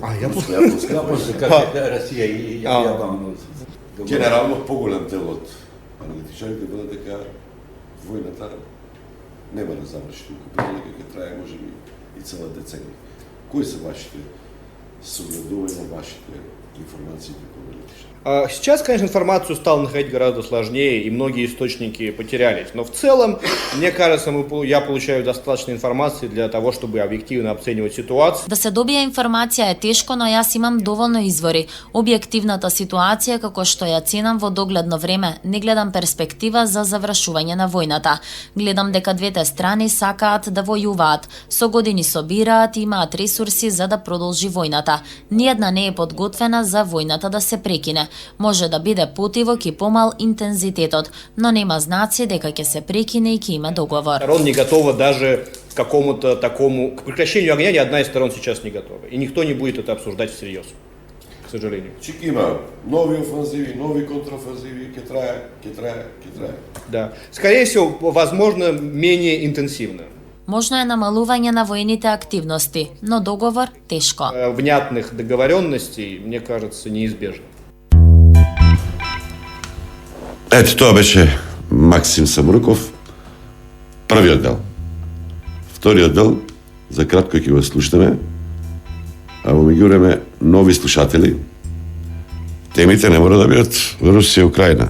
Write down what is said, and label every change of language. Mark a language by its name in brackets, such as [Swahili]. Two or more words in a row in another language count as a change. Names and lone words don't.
[Macedonian] Јапонски, како Русија и Јапон. Генерално поголем дел од аналитичарите велат дека војната нема да заврши туку, дека ќе трае можеби и цела деценија. Кои се вашите согледувања, вашите информации како аналитичари? [Russian] Сейчас, конечно, информацию стало находить гораздо сложнее, и многие источники потерялись. Но в целом, мне кажется, я получаю достаточно информации для того, чтобы объективно оценивать ситуацию. [Macedonian] Да се добие информација е тешко, но јас имам доволно извори. Објективната ситуација, како што ја ценам во догледно време, не гледам перспектива за завршување на војната. Гледам дека двете страни сакаат да војуваат. Со години собираат и имаат ресурси за да продолжи војната. Ниедна не е подготвена за војната да се прекине. Може да биде потивок и помал интензитетот, но нема знаци дека ќе се прекине и ќе има договор. [Russian] Сторон не готова даже к какому-то такому... К прекращению огня ни одна из сторон сейчас не готова. И никто не будет это обсуждать всерьез, к сожалению. [Macedonian] Чик има нови офанзиви, нови контраофанзиви, ќе трае. [Russian] Да. Скорее всего, возможно, менее интенсивно. [Macedonian] Можно е намалување на воените активности, но договор тешко. [Russian] Внятных договоренностей, мне кажется, неизбежно. [Macedonian] Ето, тоа беше Максим Самруков, првиот дел. Вториот дел, за кратко ќе го слушаме, а во меѓувреме нови слушатели. Темите не мора да бидат Русија и Украина.